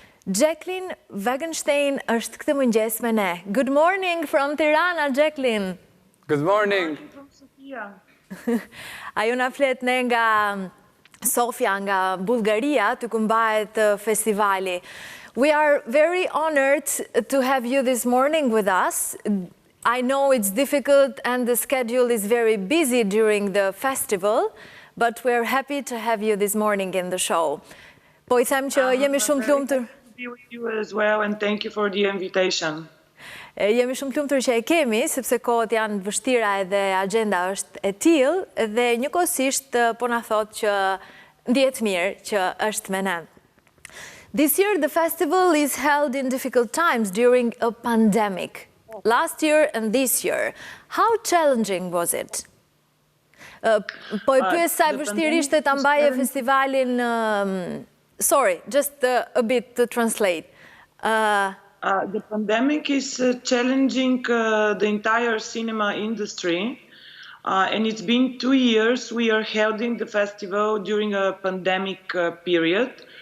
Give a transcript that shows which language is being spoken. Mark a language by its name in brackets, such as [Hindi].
[Albanian] Jacqueline Wagenstein është këtë mëngjes me ne. [English] Good morning from Tirana, Jacqueline. Good morning. [Albanian] Ajo na flet ne nga Sofia, nga Bullgaria, të kumbahet festivali. [English] We are very honored to have you this morning with us. I know it's difficult and the schedule is very busy during the festival, but we're happy to have you this morning in the show. [Albanian] Po I them që jemi shumë të lumtur. [English] Be with you as well, and thank you for the invitation. [Albanian] Jemi shumë të lumtur që e kemi, sepse kohët janë vështira edhe agenda është e tillë, dhe njëkohësisht po na thotë që ndihet mirë që është me ne. [English] This year the festival is held in difficult times during a pandemic. Last year and this year. How challenging was it? [Albanian] Po I pyes sa e vështirë ishte ta mbaje festivalin. [English] Sorry, just a bit to translate. The pandemic is challenging the entire cinema industry, and it's been 2 years we are holding the festival during a pandemic period.